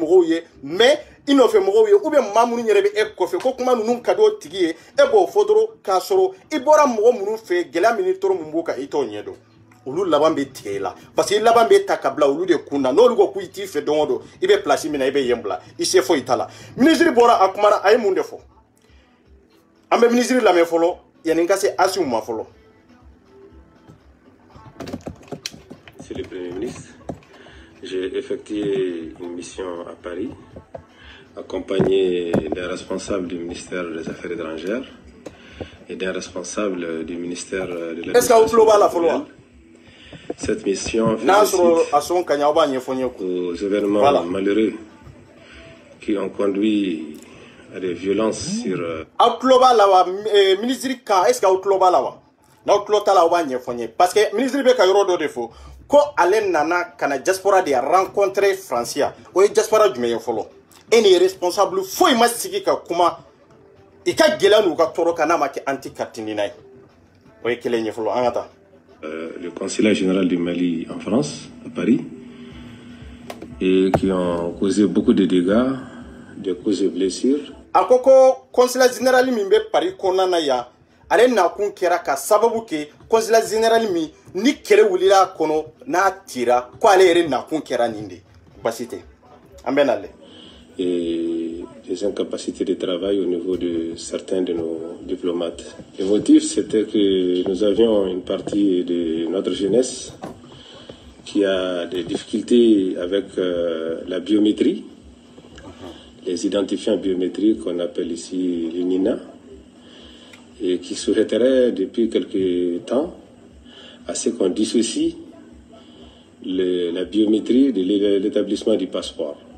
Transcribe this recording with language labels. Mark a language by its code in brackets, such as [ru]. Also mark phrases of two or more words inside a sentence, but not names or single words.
[bm] mɔgɔw ye mais i nɔfɛ mɔgɔw ye [fr] ou bien [bm] maa minnu yɛrɛ bɛ e kɔfɛ ko kuma ninnu ka di o tigi ye e b'o fɔ dɔrɔn k'a sɔrɔ i bɔra mɔgɔ minnu fɛ gɛlɛya min ni tɔɔrɔ min b'o kan i t'o ɲɛ dɔn olu laban bɛ tigɛ i la [fr] parce que [bm] i laban bɛ ta ka bila olu de kun na n'olu ko k'i t'i fɛ don o don i bɛ place min na i bɛ yen bila i se foyi t'a la ministre bɔra a kumana a ye mun de fɔ an bɛ ministre lamɛn fɔlɔ yanni n ka se Asimu ma fɔlɔ. [fr] Monsieur le Premier ministre, j'ai effectué une mission à Paris, accompagné d'un responsable du ministère des Affaires étrangères et d'un responsable du ministère de l'Administration. Cette mission fait suite aux événements malheureux qui ont conduit à des violences sur... Parce que le ministre de [bm] ko ale nana kana diaspora [fr] de rencontrer [bm] Francia o ye diaspora jumɛn ye fɔlɔ e ni responsable foyi ma sigi ka kuma i ka gɛlɛya n'u ka tɔɔrɔ kan n'a ma kɛ anti-cartini na ye o ye kelen ye fɔlɔ an ka taa. [fr] Le consulat général du Mali en France, à Paris, et qui ont causé beaucoup de dégâts, de causes de blessures. [bm] A ko ko [fr] consulat général [bm] min bɛ Paris kɔnɔna na yan ale nakun kɛra ka sababu kɛ [fr] consulat général [bm] min ni kɛlɛ wulila kɔnɔ n'a tira ko ale yɛrɛ nakun kɛra nin de basi tɛ an bɛ nale. [fr] Et des incapacités de travail au niveau de certains de nos diplomates. Le motif, c'était que nous avions une partie de notre jeunesse qui a des difficultés avec la biométrie, les identifiants biométriques qu'on appelle ici les NINA, et qui souhaiterait depuis quelque temps à ce qu'on dissocie la biométrie de l'établissement du passeport.